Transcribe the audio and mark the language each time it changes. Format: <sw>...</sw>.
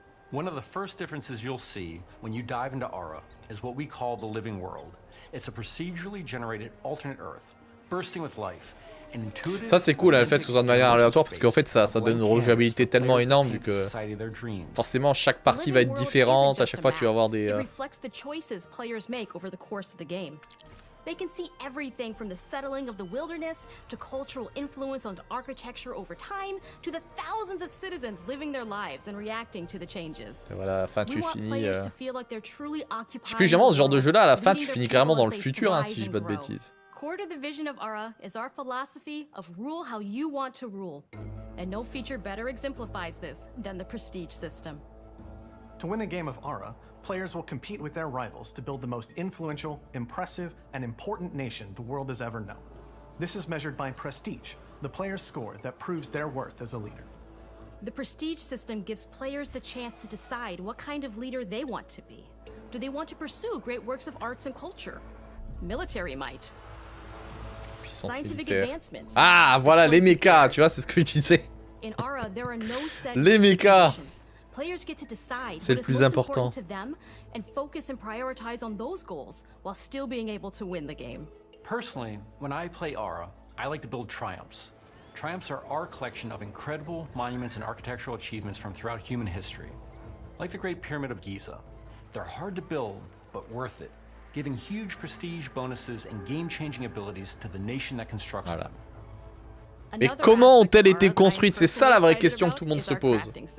<en>One of the first differences you'll see when you dive into Ara is what we call the living world. It's a procedurally generated alternate Earth, bursting with life.</en> <fr>Ça c'est cool hein, le fait que ce soit de manière aléatoire parce qu'en fait ça donne une rejouabilité tellement énorme vu que forcément chaque partie va être différente, à chaque fois tu vas avoir des...</fr> <en>They can see everything from the settling of the wilderness to cultural influence on architecture over time to the thousands of citizens living their lives and reacting to the changes.</en> <fr>Et voilà, à la fin tu finis... Je sais plus, généralement ce genre de jeu là, à la fin tu finis carrément dans le futur hein, si je dis pas de bêtises.</fr> <en>Core to the vision of Ara is our philosophy of rule how you want to rule. And no feature better exemplifies this than the prestige system. To win a game of Ara, players will compete with their rivals to build the most influential, impressive, and important nation the world has ever known. This is measured by prestige, the player's score that proves their worth as a leader. The prestige system gives players the chance to decide what kind of leader they want to be. Do they want to pursue great works of arts and culture? Military might. Scientific advancement.</en> <fr>Ah, voilà les mechas, tu vois, c'est ce que je disais.</fr> <en>In Ara, there are no set</en> <fr>les mechas.</fr> <en>Players get to decide</en> <fr>c'est le plus important</fr> <en>to them and focus and prioritize on those goals while still being able to win the game. Personally, when I play Ara, I like to build triumphs. Triumphs are our collection of incredible monuments and architectural achievements from throughout human history. Like the Great Pyramid of Giza. They're hard to build, but worth it, giving huge prestige bonuses and game-changing abilities to the nation that constructs them.</en> <fr>Et comment ont-elles été construites? C'est ça la vraie question que tout le monde se pose.</fr>